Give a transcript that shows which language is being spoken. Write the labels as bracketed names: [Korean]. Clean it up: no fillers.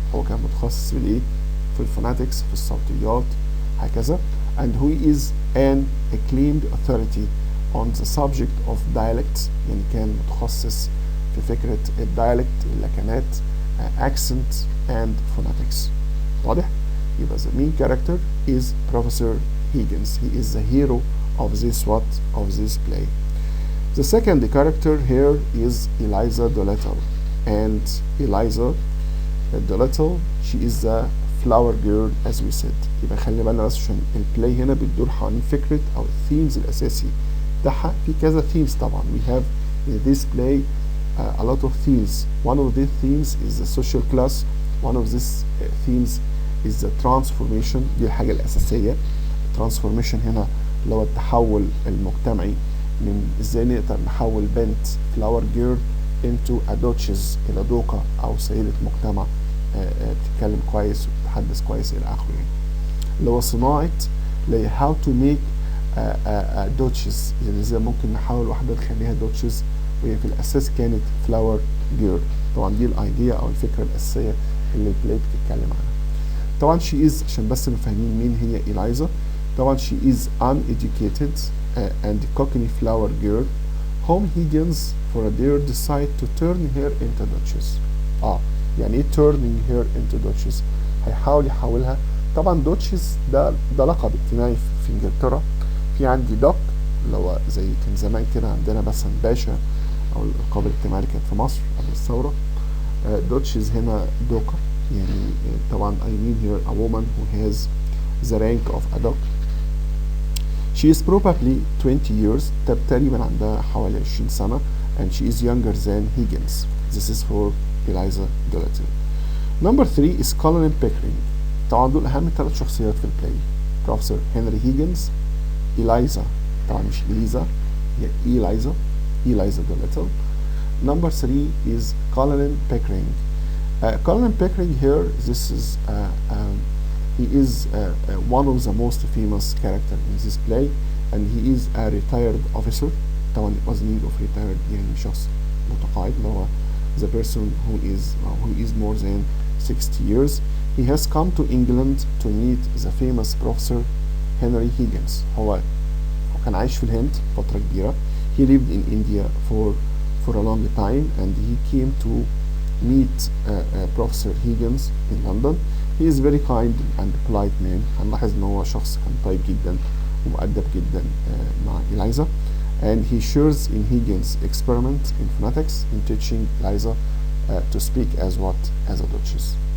[Arabic] هو كان متخصص بالإيه؟ في الفوناتكس في الصوتيات هكذا. [English] and who is an acclaimed authority on the subject of dialect، [Arabic] يعني كان متخصص في فكرة الدايلكت اللكنات [English] accent and phonetics. [Arabic] واضح؟ يبقى [English] the main character is Professor Higgins. He is the hero of this play. The second character here is Eliza Doolittle. and Eliza Doolittle she is the flower girl as we said. [Arabic] يبقى خلي بالنا بس عشان البلاي هنا بتدور حوالين فكرة أو الثيمز الأساسي بتاعها في كذا themes طبعا. [English] We have in this play a lot of themes. One of these themes is the social class. One of these themes is the transformation. [Arabic] دي الحاجة الأساسية. transformation هنا اللي هو التحول المجتمعي من ازاي نقدر نحول بنت flower girl [English] into a duchess [Arabic] إلى دوقة أو سيدة مجتمع بتتكلم كويس وبتتحدث كويس إلى آخره يعني. اللي هو صناعة اللي [English] how to make a duchess [Arabic] يعني ازاي ممكن نحاول واحدة نخليها duchess وهي في الأساس كانت flower girl. طبعا دي الأيديا أو الفكرة الأساسية اللي البلاي بتتكلم عنها. طبعا [English] she is [Arabic] عشان بس نبقى فاهمين مين هي إلايزا. طبعا [English] she is uneducated and cockney flower girl whom Higgins for a dare decide to turn her into duchess. [Arabic] يعني ايه [English] turning her into duchess؟ [Arabic] هيحاول يحولها. طبعا duchess ده لقب اجتماعي في انجلترا. في عندي دوك اللي هو زي كان زمان كده عندنا مثلا باشا او الالقاب الاجتماعيه اللي كانت في مصر قبل الثوره. [English] duchess [Arabic] هنا دوكر يعني طبعا [English] I mean here a woman who has the rank of a doc. She is probably 20 years [Arabic] تقريبا عندها حوالي 20 سنة [English] and she is younger than Higgins. This is for Eliza Doolittle. Number 3 is Colonel Pickering. [Arabic] طبعا دول أهم 3 شخصيات في البلاي. [English] Professor Henry Higgins, Eliza [Arabic] طبعا مش إليزا هي [English] Eliza Doolittle. Number 3 is Colonel Pickering. Colonel Pickering here, this is he is one of the most famous characters in this play and he is a retired officer. طبعا it was mean of retired [Arabic] يعني شخص متقاعد اللي هو [English] the person who is more than 60 years. He has come to England to meet the famous professor Henry Higgins. [Arabic] هو كان عايش في الهند فترة كبيرة. [English] He lived in India for a long time and he came to meet Professor Higgins in London. He is very kind and polite man. [Arabic] هنلاحظ ان هو شخص كان طيب جدا ومؤدب جدا مع إلايزا. [English] And he shares in Higgins' experiment in phonetics in teaching Eliza to speak as a duchess.